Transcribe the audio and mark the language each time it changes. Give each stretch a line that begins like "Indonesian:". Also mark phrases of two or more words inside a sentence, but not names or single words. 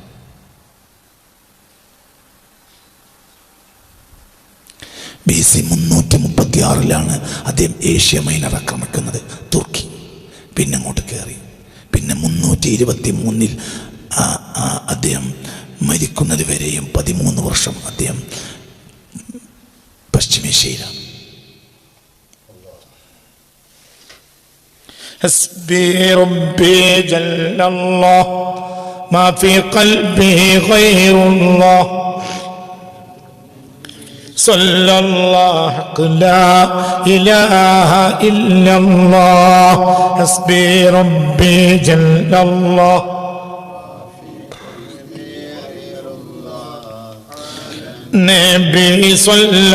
Malayalam: BC 336 അദ്ദേഹം ഏഷ്യ മൈനർ ആക്രമിക്കുന്നത്, തുർക്കി. പിന്നെ അങ്ങോട്ട് കയറി. പിന്നെ 323 അദ്ദേഹം മരിക്കുന്നത് വരെയും 13 വർഷം അദ്ദേഹം പശ്ചിമേഷ്യയിലാണ്.
Arabic: حسبي ربي جل الله ما في قلبي غير الله صلى الله لا إله إلا الله حسبي ربي جل الله نبي صلى